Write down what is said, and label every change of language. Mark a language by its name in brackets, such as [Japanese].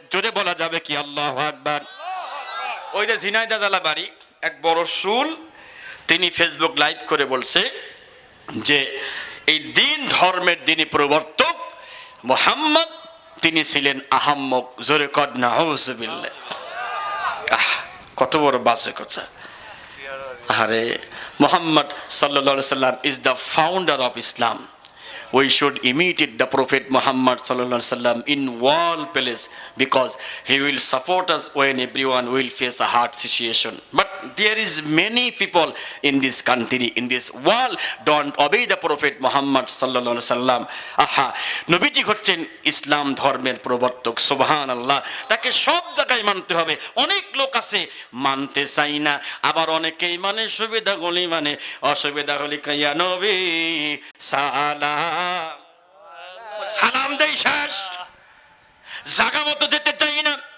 [Bangla] জোরে বলা যাবে কি আল্লাহু আকবার। ওই যে ঝিনাইদহ জেলা বাড়ি এক বড় শুল, তিনি ফেসবুক লাইভ করে বলছে যে এই দিন ধর্মের যিনি প্রবর্তক মুহাম্মদ, তিনি ছিলেন আহাম্মক। জোরে কর নাউযুবিল্লাহ। কত বড় বাজে কথা। [English] আরে মুহাম্মদ সাল্লাল্লাহু আলাইহি সাল্লাম is the founder of Islam. We should imitate the Prophet Muhammad sallallahu alaihi wasallam in all places, because he will support us when everyone will face a hard situation. But there is many people in this country, in this world, don't obey the Prophet Muhammad sallallahu alaihi wasallam. [Bangla] আহা, নবীজি হচ্ছেন ইসলাম ধর্মের প্রবর্তক। সুবহানাল্লাহ। তাকে সব জায়গায় মানতে হবে। অনেক লোক আছে মানতে চাই না, আবার অনেকেই মানে সুবিধা গলি, মানে অসুবিধা গলি কাইয়া নবী সালাম সালাম দেই শেষ, জায়গা মতো যেতে চাই না।